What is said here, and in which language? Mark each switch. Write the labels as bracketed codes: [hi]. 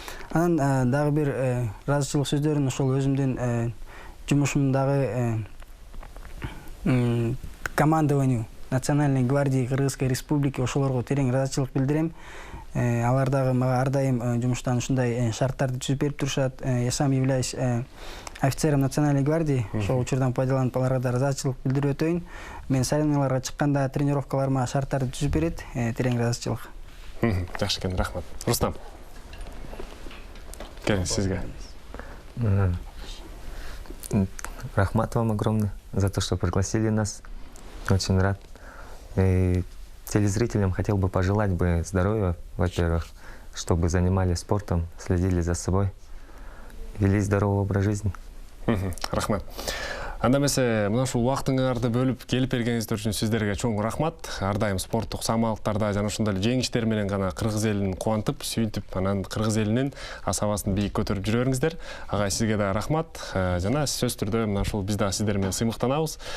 [ky] Анан дагы бир ыраазычылык сөздөрүн ошол өзүмдүн жумушумдагы [ru] командованию Национальной гвардии Кыргызской Республики [ky] ошолорго терең ыраазычылык билдирем. Алар дагы мага ар дайым жумуштан ушундай шарттарды түзүп берип турушат. [ru] Я сам являюсь офицером Национальной гвардии. [ky] Ошол учурдан пайдаланып аларга да ыраазычылык билдирип өтөйүн. Мен соревнованияларга чыкканда тренировкаларыма шарттарды түзүп берет. Терең ыраазычылык. Жакшы экен, рахмат. Рустам. Келиңиз, сизге. [ru] Рахмат вам огромный за то, что пригласили нас. Очень рад. И телезрителям хотел бы пожелать здоровья, во-первых, чтобы занимались спортом, следили за собой, вели здоровый образ жизни. [ky] Рахмат. Анда эмесе мына ушул убактыңарды бөлүп келип бергениңиздер үчүн сиздерге чоң рахмат. Ар дайым спорттук самалыктарда жана ушундай жеңиштер менен гана кыргыз элин кубантып, сүйүнтүп, анан кыргыз элинин асабасын бийик көтөрүп жүрө бериңиздер. Агай, сизге да рахмат. Жана сөзсүз түрдө мына ушул биз да сиздер менен сыймыктанабыз.